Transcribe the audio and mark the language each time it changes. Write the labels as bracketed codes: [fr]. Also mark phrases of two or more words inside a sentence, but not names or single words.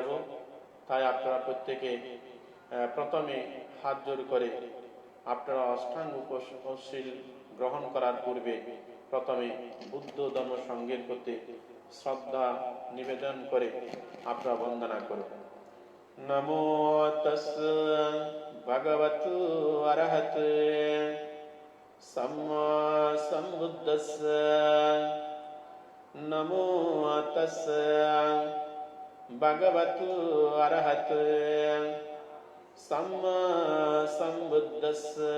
[bn] তাই আপনারা প্রত্যেকে প্রথমে হাত জোর করে আপনারা অষ্টাঙ্গ উপসৎশীল গ্রহণ করার পূর্বে প্রথমে বুদ্ধ ধর্ম সঙ্গের প্রতি শ্রদ্ধা নিবেদন করে আপনারা বন্দনা করুন। [pi] নমো তস্য ভগবতু অরহতে সম্মা সম্বুদ্ধস্য। নমো তস্য ভগবতু অরহতে সম্মা সম্বুদ্ধস্য।